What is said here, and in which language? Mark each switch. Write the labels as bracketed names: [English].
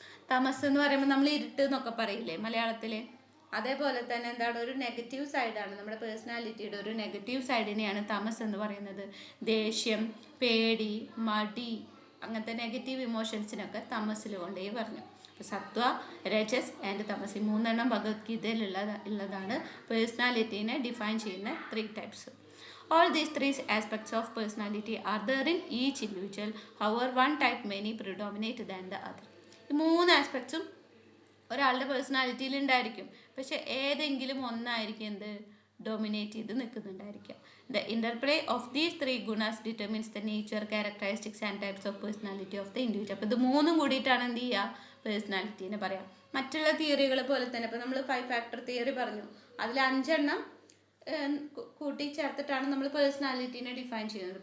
[Malayalam] തമസ് എന്ന് പറയുമ്പോൾ നമ്മൾ ഇരുട്ട് എന്നൊക്കെ പറയില്ലേ മലയാളത്തിൽ, അതേപോലെ തന്നെ എന്താണ്, ഒരു നെഗറ്റീവ് സൈഡാണ് നമ്മുടെ പേഴ്സണാലിറ്റിയുടെ ഒരു നെഗറ്റീവ് സൈഡിനെയാണ് തമസ് എന്ന് പറയുന്നത്. ദേഷ്യം, പേടി, മടി, അങ്ങനത്തെ നെഗറ്റീവ് ഇമോഷൻസിനൊക്കെ തമസിൽ കൊണ്ടേ പറഞ്ഞു. സത്വ, രജസ് ആൻഡ് തമസ്, ഈ 3 എണ്ണം ഭഗവത്ഗീതയിൽ ഉള്ളതാണ് പേഴ്സണാലിറ്റീനെ ഡിഫൈൻ ചെയ്യുന്ന 3 types. [English] All these 3 aspects of personality are there in each individual. However, one type may predominate than the other. [Malayalam] ഈ 3 ആസ്പെക്ട്സും ഒരാളുടെ പേഴ്സണാലിറ്റിയിൽ ഉണ്ടായിരിക്കും, പക്ഷെ ഏതെങ്കിലും ഒന്നായിരിക്കും എന്ത് ഡോമിനേറ്റ് ചെയ്ത് നിൽക്കുന്നുണ്ടായിരിക്കാം. [English] The interplay of these three ഗുണാസ് determines the nature, characteristics and types of personality of the individual. [Malayalam] അപ്പോൾ ഇത് മൂന്നും കൂടിയിട്ടാണ് എന്ത് ചെയ്യുക, പേഴ്സണാലിറ്റീനെ പറയാം. മറ്റുള്ള തിയറികൾ പോലെ തന്നെ ഇപ്പോൾ നമ്മൾ 5 ഫാക്ടർ തിയറി പറഞ്ഞു, അതിൽ 5 കൂട്ടി ചേർത്തിട്ടാണ് നമ്മൾ പേഴ്സണാലിറ്റീനെ ഡിഫൈൻ ചെയ്യുന്നത്.